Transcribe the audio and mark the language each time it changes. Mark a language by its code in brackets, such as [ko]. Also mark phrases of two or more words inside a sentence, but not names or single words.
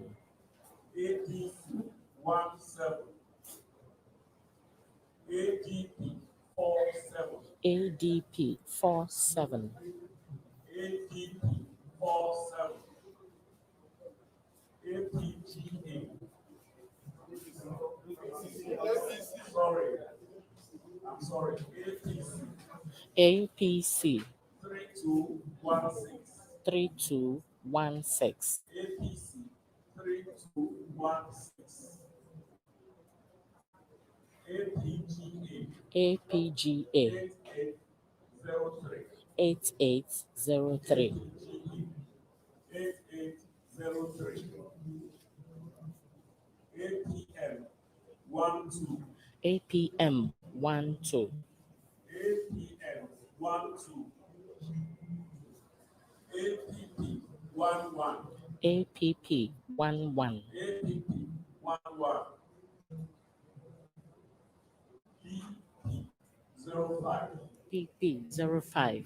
[en] ADC 1-7. ADP 4-7. ADP 4-7. ADP 4-7. APGA. Sorry. I'm sorry. APC APC 3216. 3216. APC 3216. APGA APGA 8803. 8803. APGA 8803. APM 12. APM 12. APM 12. APP 11. APP 11. APP 11. BP 05. PP 05.